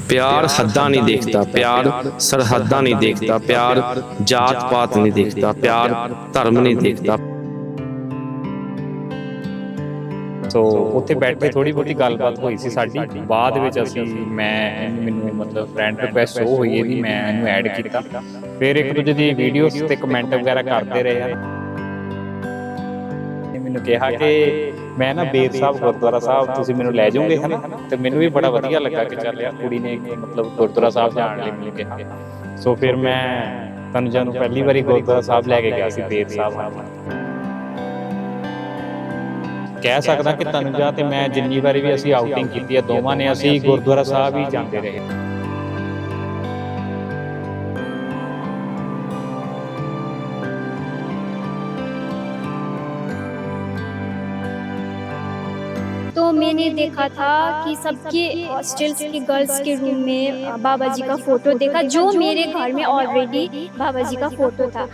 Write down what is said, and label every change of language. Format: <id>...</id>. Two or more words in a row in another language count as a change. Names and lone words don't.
<hi>प्यार हद्दां नहीं देखता, प्यार सरहदां नहीं देखता, प्यार जात पात नहीं देखता, प्यार धर्म नहीं देखता।</hi> <pa>ਸੋ ਉੱਥੇ ਬੈਠੇ ਥੋੜੀ ਬਹੁਤੀ ਗੱਲਬਾਤ ਹੋਈ ਸੀ ਸਾਡੀ। ਬਾਅਦ ਵਿੱਚ ਮੈਨੂੰ ਮਤਲਬ</pa> <en>friend request show</en> <pa>ਹੋਈ ਇਹਦੀ, ਮੈਂ ਇਹਨੂੰ ਐਡ ਕੀਤਾ। ਫਿਰ ਇੱਕ ਦੂਜੇ ਦੀ ਵੀਡੀਓਜ਼ ਤੇ ਕਮੈਂਟ ਵਗੈਰਾ ਕਰਦੇ ਰਹੇ ਹਨ। ਮੈਨੂੰ ਕਿਹਾ ਕਿ ਮੈਂ ਨਾ ਬੇਰ ਸਾਹਿਬ ਗੁਰਦੁਆਰਾ ਸਾਹਿਬ ਤੁਸੀਂ ਮੈਨੂੰ ਲੈ ਜਾਓਗੇ ਹੈ ਨਾ, ਤੇ ਮੈਨੂੰ ਵੀ ਬੜਾ ਵਧੀਆ ਲੱਗਾ ਕਿ ਚੱਲ ਯਾਰ ਕੁੜੀ ਨੇ ਮਤਲਬ ਗੁਰਦੁਆਰਾ ਸਾਹਿਬ ਜਾਣ ਲਈ ਮੈਨੂੰ ਕਿਹਾ। ਸੋ ਫਿਰ ਮੈਂ ਤਨੁਜਾ ਨੂੰ ਪਹਿਲੀ ਵਾਰੀ ਗੁਰਦੁਆਰਾ ਸਾਹਿਬ ਲੈ ਕੇ ਗਿਆ ਸੀ ਬੇਰ ਸਾਹਿਬ। ਕਹਿ ਸਕਦਾ ਕਿ ਤਨੁਜਾ ਤੇ ਮੈਂ ਜਿੰਨੀ ਵਾਰੀ ਵੀ ਅਸੀਂ ਆਊਟਿੰਗ ਕੀਤੀ ਹੈ ਦੋਵਾਂ ਨੇ, ਅਸੀਂ ਗੁਰਦੁਆਰਾ ਸਾਹਿਬ ਹੀ ਜਾਂਦੇ ਰਹੇ।</pa> <hi>तो मैंने देखा था कि सबके हॉस्टल्स के गर्ल्स के रूम में बाबा जी का फ़ोटो देखा, जो मेरे घर में ऑलरेडी बाबा जी का फ़ोटो था।</hi>